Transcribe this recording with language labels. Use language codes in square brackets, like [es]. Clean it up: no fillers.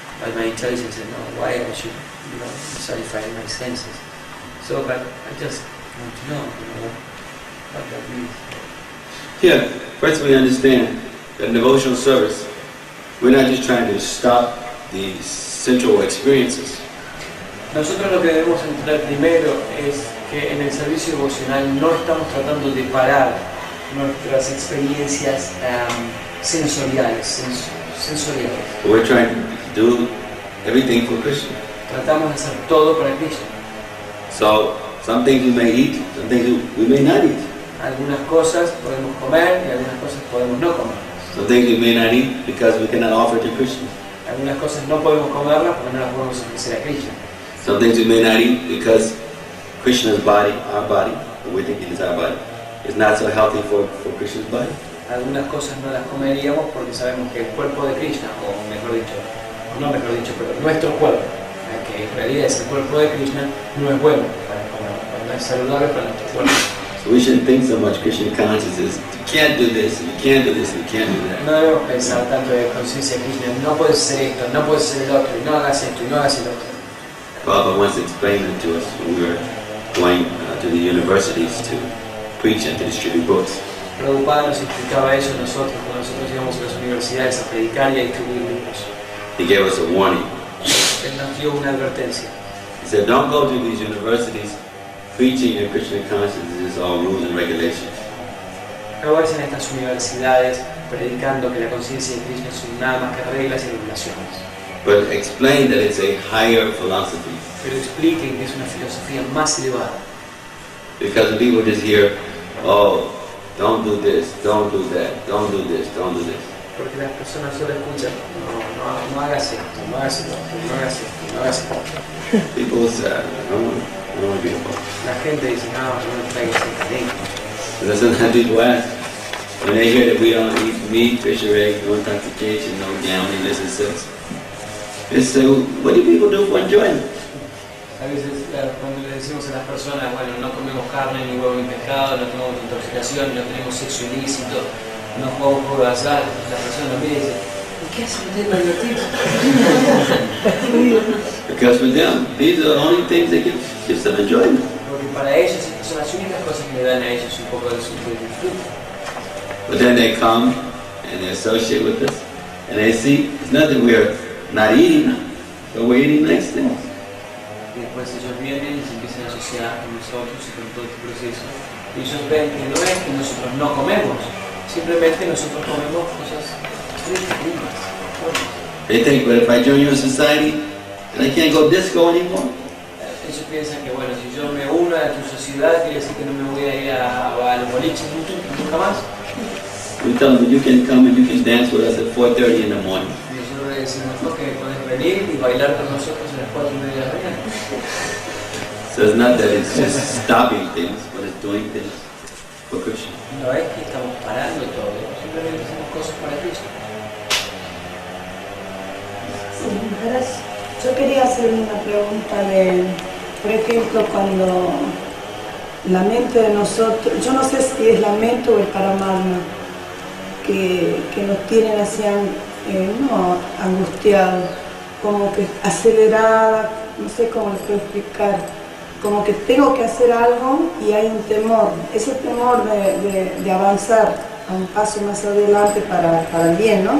[en] But my intelligence said, no, why I should, satisfy my senses. So, but I just want to know, what that means. Yeah, first we understand that in devotional service, we're not just trying to stop the sensual experiences. [es] Nosotros lo que debemos entender primero es que en el servicio devocional no estamos tratando de parar nuestras experiencias sensoriales. [en] We're trying to do everything for Krishna. [es] Tratamos de hacer todo para Krishna. [en] So, some things we may eat, some things we may not eat. [es] Algunas cosas podemos comer y algunas cosas podemos no comer. [en] Some things we may not eat because we cannot offer to Krishna. [es] Algunas cosas no podemos comerlas porque no las podemos ofrecer a Krishna. [en] Some things we may not eat because Krishna's body, our body, what we think is our body, is not so healthy for Krishna's body. [es] Algunas cosas no las comeríamos porque sabemos que el cuerpo de Krishna, o mejor dicho, pero nuestro cuerpo, que en realidad es el cuerpo de Krishna, no es bueno para comer, no es saludable para nuestro cuerpo. [en] So we shouldn't think so much Krishna consciousness. You can't do this, and you can't do this, and you can't do that. [es] No debemos pensar tanto de conciencia Krishna, no puedes hacer esto, no puedes hacer el otro, y no hagas esto, y no hagas el otro. [en] Prabhupada once explained it to us when we were going to the universities to preach and to distribute books. [es] Prabhupada nos explicaba eso a nosotros cuando nosotros íbamos a las universidades a predicar y a distribuir libros. [en] He gave us a warning. [es] Él nos dio una advertencia. [en] He said, don't go to these universities preaching your Krishna consciousness is all rules and regulations. [es] No vayas en estas universidades predicando que la conciencia de Krishna son nada más que reglas y regulaciones. [en] But explain that it's a higher philosophy. [es] Pero expliquen que es una filosofía más elevada. [en] Because people just hear, oh, don't do this, don't do that, don't do this, don't do this. [es] Porque las personas solo escuchan, no hagas esto, no hagas esto, no hagas esto, no hagas esto. [en] People say, I don't want to be involved. [es] La gente dice, no me traigas esta ley. [en] And then sometimes people ask, when they hear that we don't eat meat, fish or eggs, no intoxication, no gambling, illicit sex, they say, what do people do for enjoyment? [es] A veces cuando le decimos a las personas, bueno, no comemos carne, ni huevo, ni pescado, no tenemos intoxicación, no tenemos sexo ilícito, no jugamos juego de azar, la persona me dice, ¿y qué hacen ustedes para divertirse? [en] Because for them, these are the only things that gives them enjoyment. [es] Porque para ellos estas son las únicas cosas que le dan a ellos un poco de disfrute. [en] But then they come and they associate with us, and they see it's not that we're not eating, but we're eating nice things. [es] Y después ellos vienen y se empiezan a asociar con nosotros y con todo este proceso. Y ellos ven que no es que nosotros no comemos, simplemente nosotros comemos cosas lindas. [en] They think, but if I join your society, then I can't go disco anymore. [es] Ellos piensan que bueno, si yo me uno a tu sociedad, quiere decir que no me voy a ir a los boliches nunca más. [en] We tell them, you can come and you can dance with us at 4:30 in the morning. [es] Y nosotros le decimos, no, que puedes venir y bailar con nosotros a las 4:30 de la mañana. [en] So it's not that it's just stopping things, but it's doing things for Krishna. [es] No es que estamos parando todo, simplemente hacemos cosas para Cristo. Sí, yo quería hacer una pregunta de, por ejemplo, cuando la mente de nosotros, yo no sé si es la mente o el paramatma, que nos tienen así no angustiados, como que acelerada, no sé cómo les puedo explicar, como que tengo que hacer algo y hay un temor, ese temor de avanzar a un paso más adelante para el bien, ¿no?